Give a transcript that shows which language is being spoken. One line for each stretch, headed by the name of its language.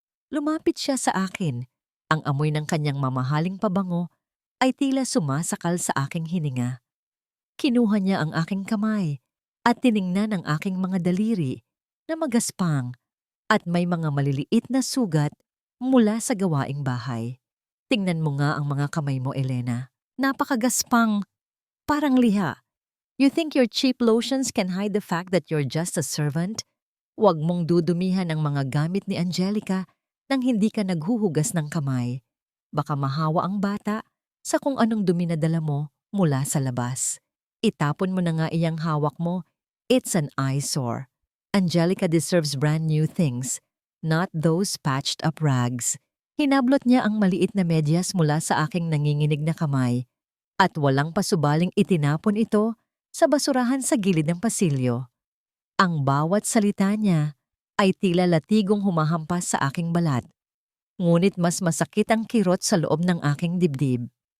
Filipino: Lumapit siya sa akin. Ang amoy ng kanyang mamahaling pabango ay tila sumasakal sa aking hininga. Kinuha niya ang aking kamay at tiningnan ang aking mga daliri na magaspang at may mga maliliit na sugat mula sa gawaing bahay. Tingnan mo nga ang mga kamay mo, Elena. Napakagaspang, parang liha.
English: You think your cheap lotions can hide the fact that you're just a servant?
Filipino: Huwag mong dudumihan ang mga gamit ni Angelica nang hindi ka naghuhugas ng kamay. Baka mahawa ang bata sa kung anong dumi na dala mo mula sa labas. Itapon mo na nga iyang hawak mo.
English: It's an eyesore. Angelica deserves brand new things, not those patched up rags.
Filipino: Hinablot niya ang maliit na medyas mula sa aking nanginginig na kamay at walang pasubaling itinapon ito sa basurahan sa gilid ng pasilyo. Ang bawat salita niya ay tila latigong humahampas sa aking balat, ngunit mas masakit ang kirot sa loob ng aking dibdib.